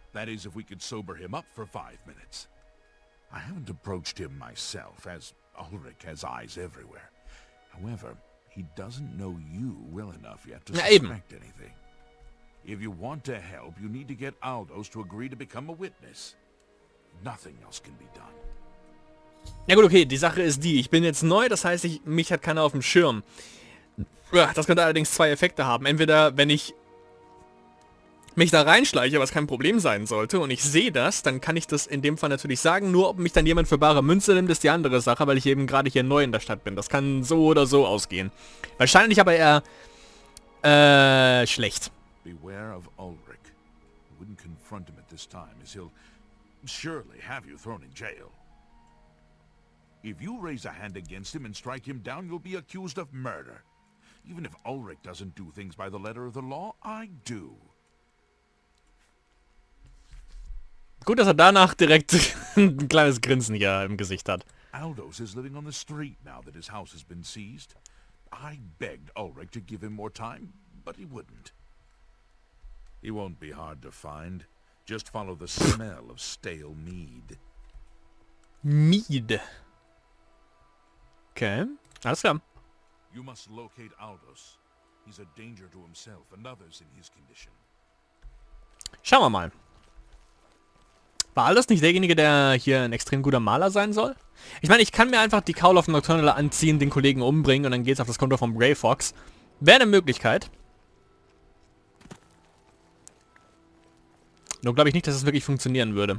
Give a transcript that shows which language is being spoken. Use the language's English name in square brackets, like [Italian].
[English] That is, if we could sober him up for 5 minutes. I haven't approached him myself, as Ulrich has eyes everywhere. However, he doesn't know you well enough yet to suspect anything. If you want to help, you need to get Aldous to agree to become a witness. Nothing else can be done. [German] Ja gut, okay, die Sache ist die, ich bin jetzt neu, das heißt, mich hat keiner auf dem Schirm. Das könnte allerdings zwei Effekte haben. Entweder, wenn ich mich da reinschleiche, was kein Problem sein sollte, und ich sehe das, dann kann ich das in dem Fall natürlich sagen. Nur ob mich dann jemand für bare Münze nimmt, ist die andere Sache, weil ich eben gerade hier neu in der Stadt bin. Das kann so oder so ausgehen. Wahrscheinlich aber eher schlecht. [English] Beware of Ulrich. You wouldn't confront him at this time, as he'll surely have you thrown in jail. If you raise a hand against him and strike him down, you'll be accused of murder. Even if Ulrich doesn't do things by the letter of the law, I do. [German] Gut, dass er danach direkt ein kleines Grinsen hier im Gesicht hat. [English] Aldous is living on the street now that his house has been seized. I begged Ulrich to give him more time, but he wouldn't. He won't be hard to find. Just follow the smell of stale mead. [German] Mead. Okay, alles klar. [English] You must locate Aldous. He's a danger to himself and others in his condition. [German] Schauen wir mal. War Aldous nicht derjenige, der hier ein extrem guter Maler sein soll? Ich meine, ich kann mir einfach die Call of Nocturnal anziehen, den Kollegen umbringen und dann geht's auf das Konto vom Grey Fox. Wäre eine Möglichkeit. Nur glaube ich nicht, dass es wirklich funktionieren würde.